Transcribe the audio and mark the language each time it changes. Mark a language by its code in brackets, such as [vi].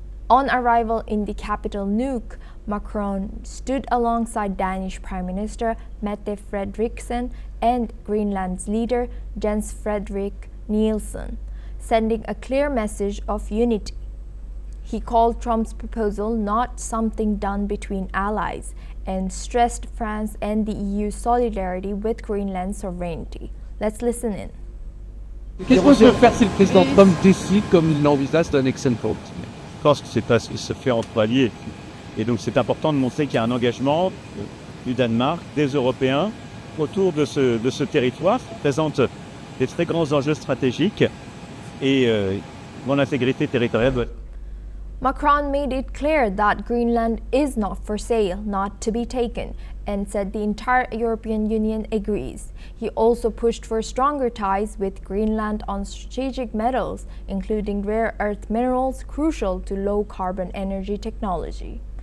[en] On arrival in the capital Nuuk, Macron stood alongside Danish Prime Minister Mette Frederiksen and Greenland's leader Jens Frederik Nielsen, sending a clear message of unity. He called Trump's proposal not something done between allies and stressed France and the EU's solidarity with Greenland's sovereignty. Let's listen in. [fr] Qu'est-ce qu'on peut faire si le président Trump décide, comme il l'envisage, d'annexer une côte? Je pense que c'est pas ce qui se fait entre alliés. Et donc c'est important de montrer qu'il y a un engagement du Danemark, des Européens, autour de ce territoire qui présente des très grands enjeux stratégiques et mon intégrité territoriale doit... [en] Macron made it clear that Greenland is not for sale, not to be taken, and said the entire European Union agrees. He also pushed for stronger ties with Greenland on strategic metals, including rare earth minerals crucial to low-carbon energy technology.